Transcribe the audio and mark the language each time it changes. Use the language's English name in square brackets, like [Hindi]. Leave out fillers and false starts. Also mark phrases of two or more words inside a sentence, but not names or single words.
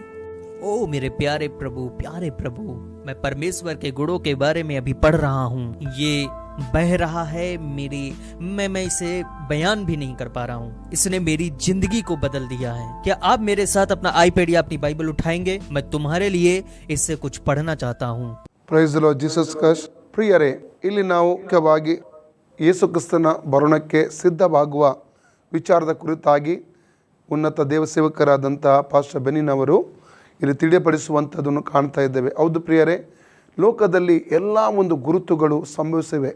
[Hindi] ओ मेरे प्यारे प्रभु, मैं परमेश्वर के गुणों के बारे में अभी पढ़ रहा हूँ। ये बह रहा है मैं इसे बयान भी नहीं कर पा रहा हूँ। इसने मेरी जिंदगी को बदल दिया है। क्या आप मेरे साथ अपना आईपैड या अपनी बाइबल उठाएंगे? मैं तुम्हारे लिए इससे कुछ पढ़ना चाहता हूँ। [English] Praise the Lord Jesus Christ. [Kannada] ಪ್ರಿಯರೇ, ಇಲ್ಲಿ ನಾವು ಮುಖ್ಯವಾಗಿ ಯೇಸು ಕ್ರಿಸ್ತನ ಬರೋಣಕ್ಕೆ ಸಿದ್ಧವಾಗುವ ವಿಚಾರದ ಕುರಿತಾಗಿ ಉನ್ನತ ದೇವಸೇವಕರಾದಂಥ ಪಾಸ್ಟರ್ ಬೆನಿನವರು ಇಲ್ಲಿ ತಿಳಿಯಪಡಿಸುವಂಥದ್ದನ್ನು ಕಾಣ್ತಾ ಇದ್ದೇವೆ. ಹೌದು ಪ್ರಿಯರೇ, ಲೋಕದಲ್ಲಿ ಎಲ್ಲ ಒಂದು ಗುರುತುಗಳು ಸಂಭವಿಸಿವೆ.